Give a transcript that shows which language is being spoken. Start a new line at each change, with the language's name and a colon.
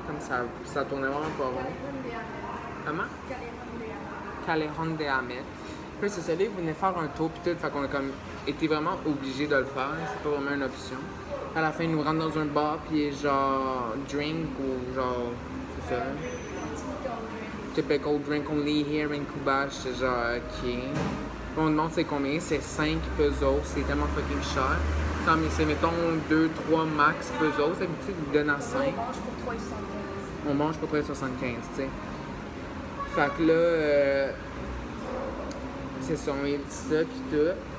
French: Comme ça tournait vraiment pas rond. Comment? Callejon de Ahmed. Puis c'est ça, là, il venait faire un tour. Puis tout. Fait qu'on a comme été vraiment obligé de le faire. C'est pas vraiment une option. À la fin, il nous rentre dans un bar. Puis genre, drink ou genre. C'est ça.
English: Typical drink only here in Cuba.
French: J'étais genre, ok. On demande c'est combien, c'est 5 pesos, c'est tellement fucking cher. Mais c'est mettons 2, 3 max pesos, c'est d'habitude ils donnent à 5. On mange pour 3,75, tu sais. Fait que là, c'est ça, on dit ça pis tout.